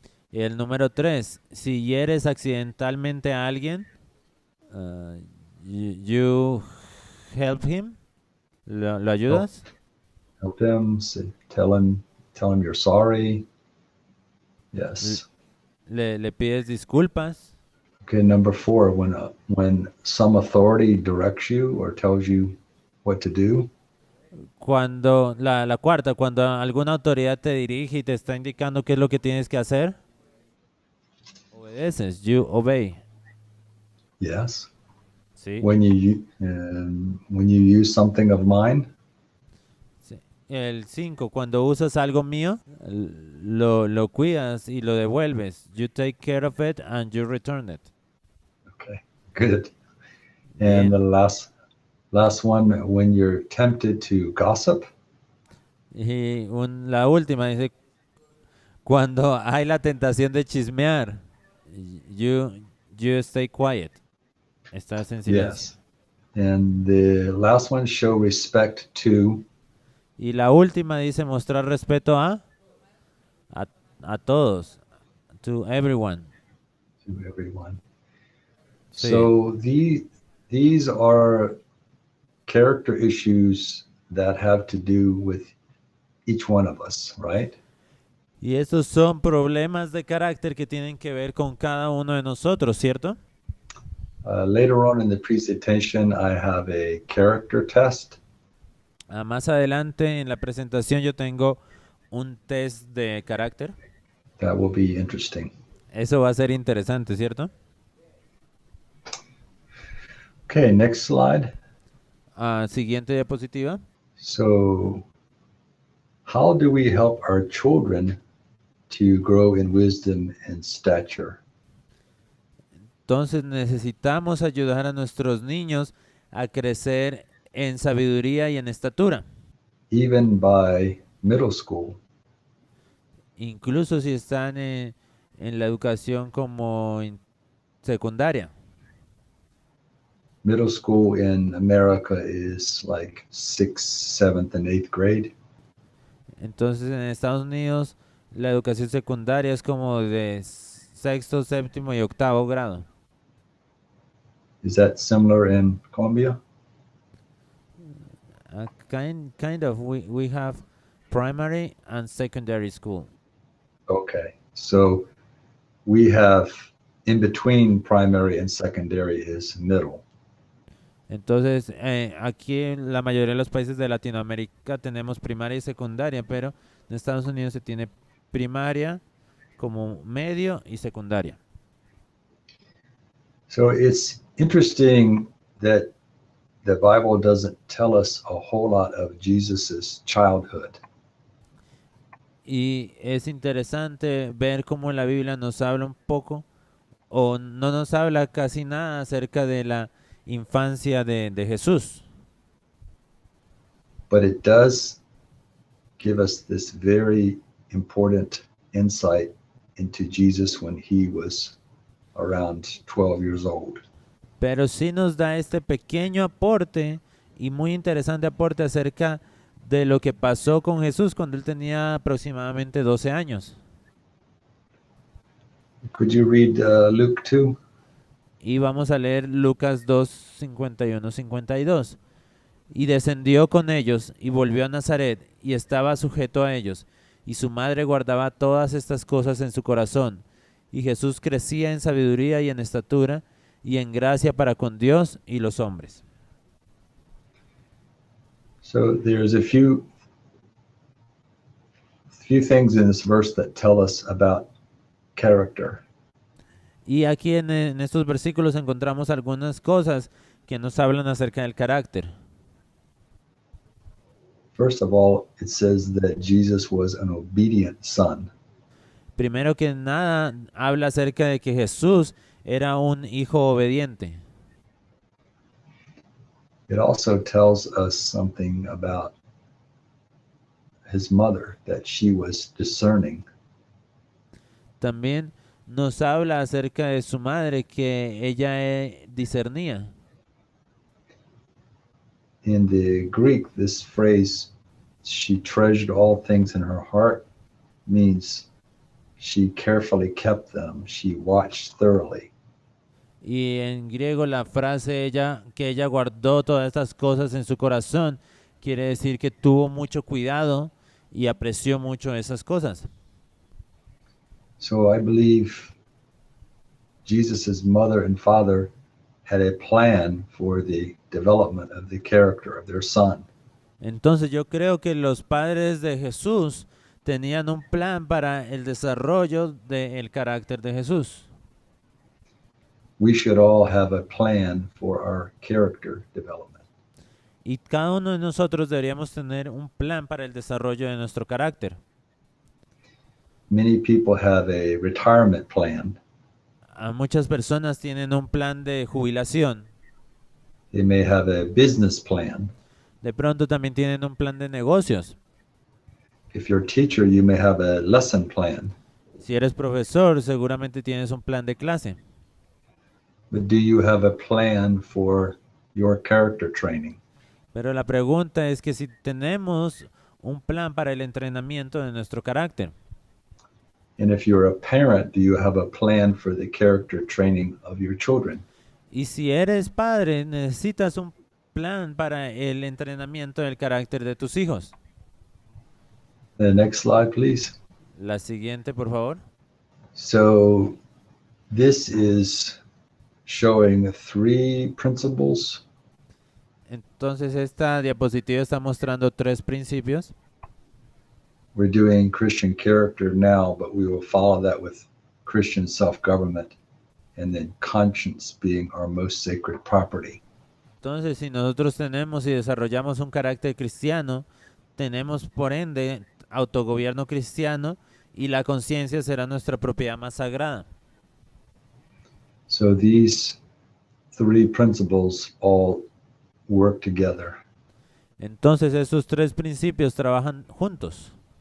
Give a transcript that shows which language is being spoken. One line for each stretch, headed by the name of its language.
Spanish: Y el número 3, si hieres accidentalmente a alguien,
English: you help him,
Spanish: lo ayudas.
English: help him, tell him you're sorry. L- Yes.
Spanish: le pides disculpas.
English: Okay, number 4, when some authority directs you or tells you what to do,
Spanish: Cuando, la cuarta, cuando alguna autoridad te dirige y te está indicando qué es lo que tienes que hacer, obedeces,
English: you obey. yes.
Spanish: Sí,
English: When you use something of mine,
Spanish: sí. El 5, cuando usas algo mío, lo cuidas y lo devuelves.
English: You take care of it and you return it. okay, good. And the
Spanish: Bien.
English: last one, when you're tempted to gossip,
Spanish: Y la última dice, cuando hay la tentación de chismear,
English: you, you stay quiet.
Spanish: Estás en silencio.
English: yes. And the last one, show respect
Spanish: Y la última dice mostrar respeto a, a todos,
English: to everyone. to everyone.
Spanish: Sí.
English: So these are character issues that have to do with each one of us, right?
Spanish: Y estos son problemas de carácter que tienen que ver con cada uno de nosotros, ¿cierto?
English: Later on in the presentation, I have a character test.
Spanish: Más adelante en la presentación yo tengo un test de carácter.
English: That will be interesting.
Spanish: Eso va a ser interesante, ¿cierto?
English: Okay, next slide.
Spanish: Siguiente diapositiva.
English: So, how do we help our children to grow in wisdom and stature?
Spanish: Entonces necesitamos ayudar a nuestros niños a crecer en sabiduría y en estatura,
English: Even by middle school,
Spanish: incluso si están en la educación como secundaria.
English: middle school in America is like 6th, 7th, and 8th grade.
Spanish: Entonces en Estados Unidos la educación secundaria es como de sexto, séptimo y octavo grado.
English: Is that similar in Colombia? Kind of. We have primary and secondary school. Okay, so we have in between primary and secondary is middle.
Spanish: Entonces, aquí en la mayoría de los países de Latinoamérica tenemos primaria y secundaria, pero en Estados Unidos se tiene primaria como medio y secundaria.
English: So it's interesting that the Bible doesn't tell us a whole lot of Jesus's childhood.
Spanish: Y es interesante ver cómo la Biblia nos habla un poco o no nos habla casi nada acerca de la infancia de Jesús.
English: But it does give us this very important insight into Jesus when he was around 12 years old.
Spanish: Pero sí nos da este pequeño aporte y muy interesante aporte acerca de lo que pasó con Jesús cuando él tenía aproximadamente 12 años.
English: Could you read Luke 2?
Spanish: Y vamos a leer Lucas 2, 51, 52. Y descendió con ellos y volvió a Nazaret y estaba sujeto a ellos. Y su madre guardaba todas estas cosas en su corazón. Y Jesús crecía en sabiduría y en estatura y en gracia para con Dios y los hombres.
English: So there's a few things in this verse that tell us about character.
Spanish: Y aquí en estos versículos encontramos algunas cosas que nos hablan acerca del carácter.
English: First of all, it says that Jesus was an obedient son.
Spanish: Primero que nada, habla acerca de que Jesús era un hijo obediente.
English: It also tells us something about his mother, that she was discerning.
Spanish: También nos habla acerca de su madre, que ella discernía.
English: In the Greek, this phrase, she treasured all things in her heart, means she carefully kept them, she watched thoroughly.
Spanish: Y en griego la frase que ella guardó todas estas cosas en su corazón, quiere decir que tuvo mucho cuidado y apreció mucho esas cosas.
English: So I believe Jesus' mother and father had a plan for the development of the character of their son.
Spanish: Entonces yo creo que los padres de Jesús tenían un plan para el desarrollo del carácter de Jesús.
English: We should all have a plan for our character development.
Spanish: Y cada uno de nosotros deberíamos tener un plan para el desarrollo de nuestro carácter.
English: Many people have a retirement plan.
Spanish: Muchas personas tienen un plan de jubilación.
English: They may have a business plan.
Spanish: De pronto también tienen un plan de negocios.
English: If you're a teacher, you may have a lesson plan.
Spanish: Si eres profesor, seguramente tienes un plan de clase.
English: But do you have a plan for your character training?
Spanish: Pero la pregunta es que si tenemos un plan para el entrenamiento de nuestro carácter.
English: And if you're a parent, do you have a plan for the character training of your children?
Spanish: Y si eres padre, necesitas un plan para el entrenamiento del carácter de tus hijos.
English: The next slide, please.
Spanish: La siguiente, por favor.
English: So this is showing 3 principles.
Spanish: Entonces esta diapositiva está mostrando 3 principios.
English: We're doing Christian character now, but we will follow that with Christian self-government and then conscience being our most sacred property.
Spanish: Entonces, si nosotros tenemos y desarrollamos un carácter cristiano, tenemos por ende autogobierno cristiano y la conciencia será nuestra propiedad más sagrada.
English: So these 3 principles all work together.
Spanish: Entonces, estos 3 principios trabajan juntos.